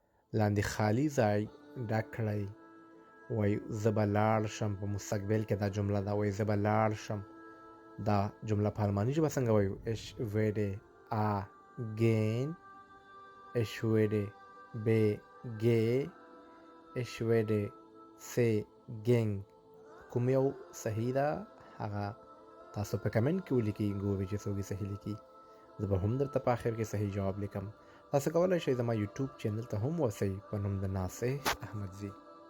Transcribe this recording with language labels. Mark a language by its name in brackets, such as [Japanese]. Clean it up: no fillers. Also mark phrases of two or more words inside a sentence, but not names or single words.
[Pashto] لاندې خالی ځای ډک کړئ. وای زه به لاړ شم، په مستقبل کې دا جمله ده. وای زه به لاړ شم. دا جمله په الماني ژبه څنګه وایو؟ [German] ich werde gehen, ich werde begehen, ich werde gehen. [Pashto] کوم یو صحیح ده هغه تاسو په کمنټ کې ولیکئ، ګورئ چې څوک یې صحیح لیکي. زه به هم درته په آخر کې صحیح جواب لیکم. تاسو کولی شئ زما یوټیوب چینل ته هم ورسئ په نوم د ناصح احمدزي.